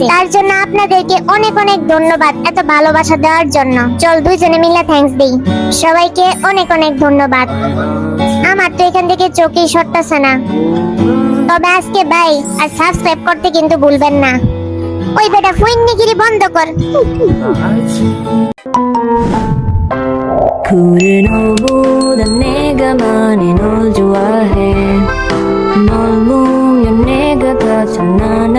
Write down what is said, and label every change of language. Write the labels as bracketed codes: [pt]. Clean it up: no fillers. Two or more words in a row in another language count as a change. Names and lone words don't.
[bn] তার জন্য আপনাদেরকে অনেক অনেক ধন্যবাদ এত ভালোবাসা দেওয়ার জন্য। চল দুইজনে মিলে থ্যাঙ্কস দেই। সবাইকে অনেক অনেক ধন্যবাদ। আমার তো এখান থেকে চোখেই সরতেছে না। তবে আজকে বাই, আর সাবস্ক্রাইব করতে কিন্তু ভুলবেন না। ওই বেটা ফুইন্নিগিরি বন্ধ কর। [ko] 그래 너보다 내가 많이 널 좋아해 널 보면 내가 다 참